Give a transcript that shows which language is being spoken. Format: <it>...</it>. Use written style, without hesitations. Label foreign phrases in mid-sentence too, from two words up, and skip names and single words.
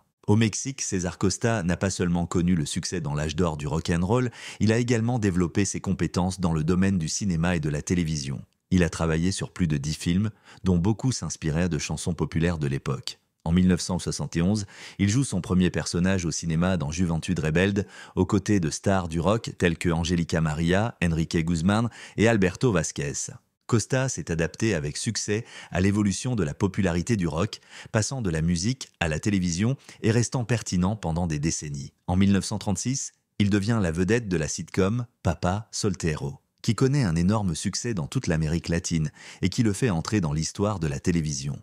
<fr>Au Mexique, César Costa n'a pas seulement connu le succès dans l'âge d'or du rock'n'roll, il a également développé ses compétences dans le domaine du cinéma et de la télévision. Il a travaillé sur plus de 10 films, dont beaucoup s'inspiraient de chansons populaires de l'époque. En 1971, il joue son premier personnage au cinéma dans Juventud Rebelde, aux côtés de stars du rock tels que Angélica María, Enrique Guzmán et Alberto Vázquez. Costa s'est adapté avec succès à l'évolution de la popularité du rock, passant de la musique à la télévision et restant pertinent pendant des décennies. En 1936, il devient la vedette de la sitcom Papa Soltero, qui connaît un énorme succès dans toute l'Amérique latine et qui le fait entrer dans l'histoire de la télévision.</fr>